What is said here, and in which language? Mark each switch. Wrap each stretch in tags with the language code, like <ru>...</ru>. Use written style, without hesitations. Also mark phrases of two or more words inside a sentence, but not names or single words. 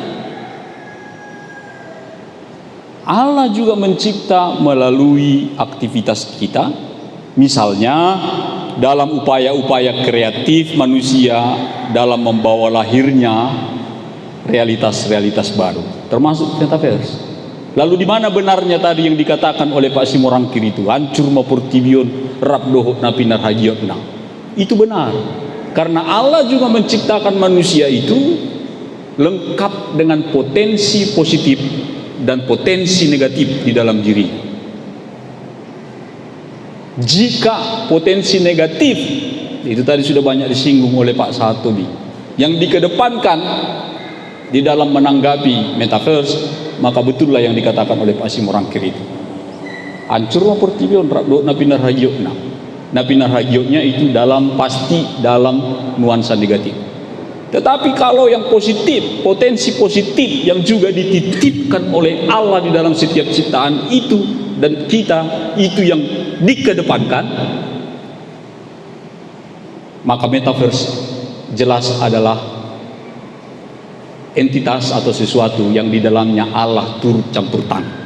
<id>Allah juga mencipta melalui aktivitas kita. Misalnya dalam upaya-upaya kreatif manusia dalam membawa lahirnya realitas-realitas baru, termasuk metaverse. Lalu di mana benarnya tadi yang dikatakan oleh Pak Simorangkir itu,</id> <bbc>hancur mapurtibion rabdoh napinar hajiotna?</bbc> <id>Itu benar, karena Allah juga menciptakan manusia itu lengkap dengan potensi positif dan potensi negatif di dalam diri. Jika potensi negatif, itu tadi sudah banyak disinggung oleh Pak Satobi, yang dikedepankan di dalam menanggapi metaverse, maka betullah yang dikatakan oleh Pak Simorangkir itu,</id> <bbc>hancur mapurtibion rabdoh napinar hajiotna. Napinar hajiotnya</bbc> <id>itu pasti dalam nuansa negatif. Tetapi kalau yang positif, potensi positif yang juga dititipkan oleh Allah di dalam setiap ciptaan itu dan kita, itu yang dikedepankan, maka metaverse jelas adalah entitas atau sesuatu yang di dalamnya Allah turut campur tangan.</id>